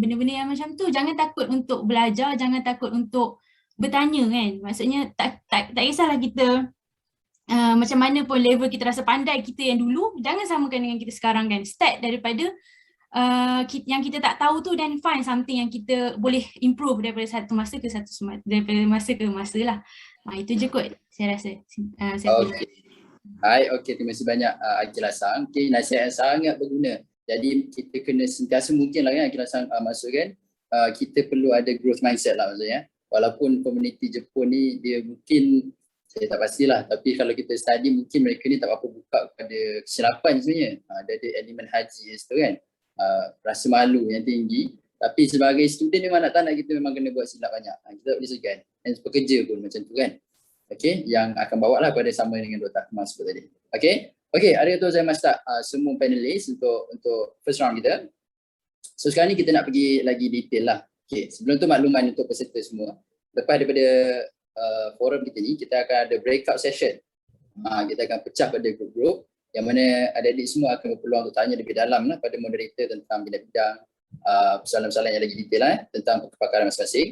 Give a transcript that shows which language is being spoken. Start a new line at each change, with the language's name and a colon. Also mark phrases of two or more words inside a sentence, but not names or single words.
Malay: Benda-benda yang macam tu jangan takut untuk belajar, jangan takut untuk bertanya kan. Maksudnya tak kisahlah kita macam mana pun level kita rasa pandai kita yang dulu, jangan samakan dengan kita sekarang kan. Start daripada yang kita tak tahu tu dan
English: find something
Malay: yang kita boleh improve daripada satu masa ke masa lah. Itu je kot saya rasa. Okay, terima kasih banyak Akilah Sang. Okay, nasihat yang sangat berguna. Jadi kita kena sentiasa mungkin lah kan Akilah Sang maksud kan, kita perlu ada
English: growth mindset
Malay: lah maksudnya. Walaupun komuniti Jepun ni dia mungkin saya tak pastilah, tapi kalau kita study mungkin mereka ni tak apa buka kepada kesilapan sebenarnya. Ada elemen haji tu kan. Rasa malu yang tinggi, tapi sebagai student memang nak kita memang kena buat silap banyak. Kita tak boleh segan. Dan pekerja pun macam tu kan. Okay, yang akan bawa lah pada sama dengan Dr. Akmal sebut tadi. Okay, Okay,
Japanese: ありがとうございました
Malay: semua panelis untuk
English: first round
Malay: kita. So sekarang ni kita nak pergi lagi detail lah. Okay, sebelum tu makluman untuk peserta semua. Lepas daripada forum kita ni, kita akan ada
English: breakout session.
Malay: Kita akan pecah pada grup-grup yang mana adik-adik semua akan berpeluang untuk tanya lebih dalam lah pada moderator tentang bidang-bidang persoalan-persoalan yang lagi detail lah tentang kepakaran masing-masing.